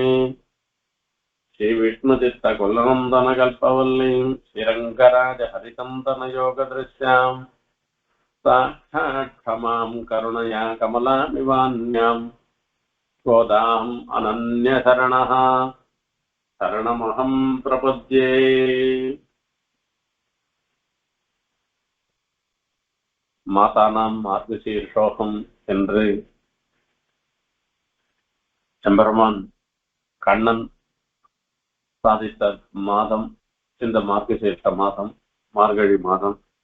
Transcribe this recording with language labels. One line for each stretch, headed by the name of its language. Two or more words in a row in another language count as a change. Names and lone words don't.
Sanskrit: श्रीविष्णुचित्तकुलनन्दनकल्पवल्लीं श्रीरङ्गराजहरिचन्दनयोगदृश्यां साक्षात् क्षमां करुणया कमलामिवान्यां गोदाम् अनन्यशरणः शरणमहं प्रपद्ये। मासानां मार्गशीर्षोऽहम्
Tamil: என்று எம்பெருமான் கண்ணன் சாதித்த மாதம் இந்த மார்கசீர்ஷ மாதம், மார்கழி மாதம்.